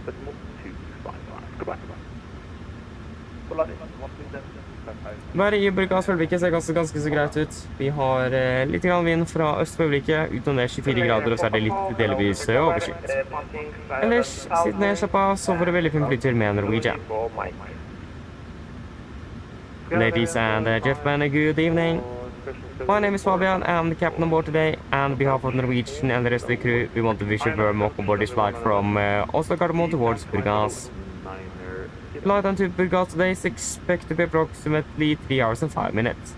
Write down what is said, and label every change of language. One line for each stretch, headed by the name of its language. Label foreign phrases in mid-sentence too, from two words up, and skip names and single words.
Norwegian: Været i Burgas for øyeblikket ser ganske så greit ut. Vi har litt vind fra øst for øyeblikket, utenom det 24 grader, og så er det litt delvis overskyet. Ellers, sitt ned, slapp av, så får det veldig fin flytur med Norwegian.
English: Ladies and gentlemen, good evening. My name is Fabian, I'm the captain on board today, and on behalf of Norwegian and the rest of the crew, we want to wish you a warm welcome aboard this flight from Oslo towards Burgas. Flight on to Burgas today is expected to be approximately 3 hours and 5 minutes.